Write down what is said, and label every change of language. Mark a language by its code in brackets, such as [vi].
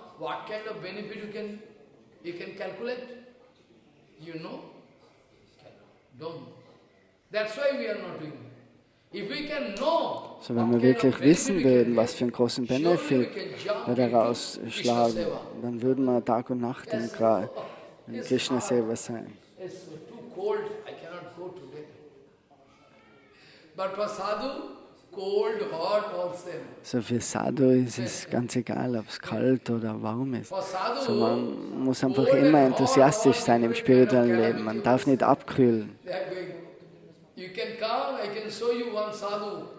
[en] What kind of benefit you can calculate? You know? Don't. That's why we are not doing it. If we can know, [de] So, wenn wir wirklich wissen würden, was für einen großen Benefit wir daraus schlagen, dann würden wir Tag und Nacht in Krishna Seva sein. [en] it's too cold, I cannot go today. But for sadhu, cold, hot, all same. [de] So für Sadhu ist es ganz egal, ob es kalt oder warm ist. [en] For sadhu, [de] So man muss einfach immer enthusiastisch sein im spirituellen Leben. Man darf nicht abkühlen. [en] they are going. You can come, I can show you one sadhu.